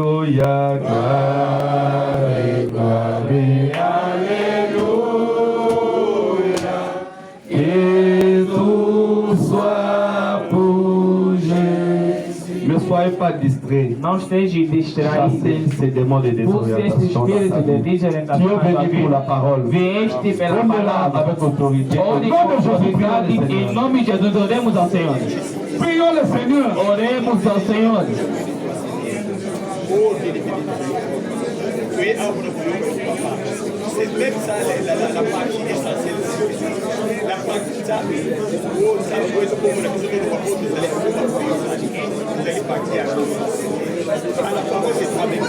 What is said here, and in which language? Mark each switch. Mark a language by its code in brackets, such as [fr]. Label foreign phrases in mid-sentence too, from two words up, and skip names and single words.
[fr] Alléluia, gloire, gloire, Alléluia. Et tout soit pour Jésus. Ne soyez pas distraits. [pt] Não esteja distraído. [fr] Chassez ces démons de [pt] Busque esse [fr] désorientation. [pt] espírito de [fr] Tu es [pt] desorientação na sua [fr] venu pour la [pt] vida. [fr] parole. [pt] Vieste pela [fr] Prends-la [pt] palavra. [fr] avec autorité. Au [pt] Ore [fr] nom [pt] com [fr] de Jésus-Christ, [pt] autoridade, [fr] le [pt] em [fr] Seigneur. [pt] nome de Jesus, oremos ao Senhor. [fr] Prions le Seigneur. [pt] Oremos ao Senhor. [fr] C'est même ça la partie essentielle. La partie ça, vous allez partir à la parole, c'est ça même.